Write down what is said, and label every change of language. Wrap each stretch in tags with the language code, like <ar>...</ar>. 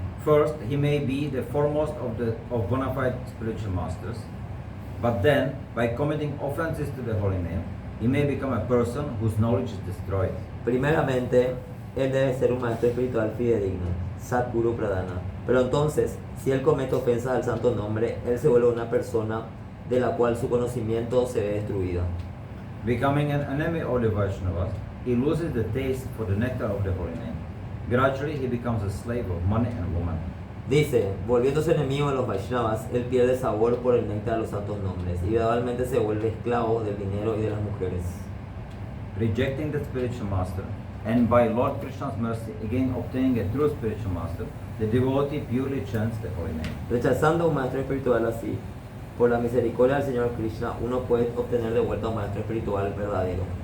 <en>First, he may be the foremost of bona fide spiritual masters, but then, by committing offenses to the holy name, he may become a person whose knowledge is destroyed.</en> <es>Primeramente, él debe ser un maestro espiritual fidedigno, Satguru Pradhana. Pero entonces, si él comete ofensas al santo nombre, él se vuelve una persona de la cual su conocimiento se ve destruido.</es> <en>Becoming an enemy of the Vaishnavas, he loses the taste for the nectar of the holy name. Gradually, he becomes a slave of money and woman.</en> <es>Dice, volviéndose enemigo de los Vaishnavas, él pierde sabor por el néctar de los santos nombres y gradualmente se vuelve esclavo del dinero y de las mujeres.</es> <en>Rejecting the spiritual master, and by Lord Krishna's mercy, again obtaining a true spiritual master, the devotee purely chants the holy name.</en> <es>Rechazando a un maestro espiritual así, por la misericordia del Señor Krishna, uno puede obtener de vuelta a un maestro espiritual verdadero.</es>